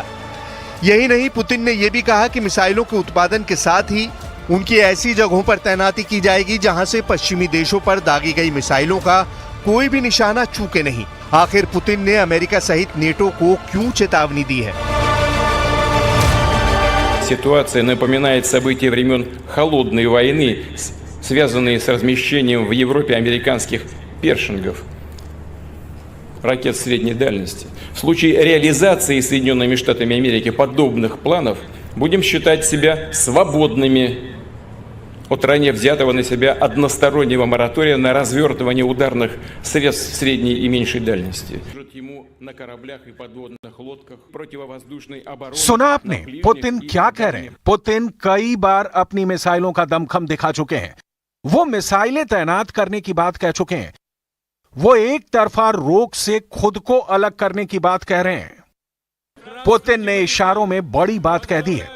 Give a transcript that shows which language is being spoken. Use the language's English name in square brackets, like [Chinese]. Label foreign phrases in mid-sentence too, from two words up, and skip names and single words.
[Hindi] यही नहीं, पुतिन ने यह भी कहा कि मिसाइलों के उत्पादन के साथ ही उनकी ऐसी जगहों पर तैनाती की जाएगी जहां से पश्चिमी देशों पर दागी गई मिसाइलों का कोई भी निशाना चूके नहीं। आखिर पुतिन ने अमेरिका सहित नेटो को क्यों चेतावनी दी है? [Russian] Ситуация напоминает события времен холодной войны, связанные с размещением в Европе американских першингов, ракет средней дальности. В случае реализации Соединенными Штатами Америки подобных планов будем считать себя свободными от ранее взятого на себя одностороннего моратория на развертывание ударных средств средней и меньшей дальности. Ему на кораблях и подводных лодках противовоздушной обороны. [Hindi] सुना आपने पुतिन क्या कह रहे हैं? पुतिन कई बार अपनी मिसाइलों का दमखम दिखा चुके हैं। वो मिसाइलें तैनात करने की बात कह चुके हैं। वो एक तरफा रोक से खुद को अलग करने की बात कह रहे हैं। पुतिन ने इशारों में बड़ी बात कह दी है।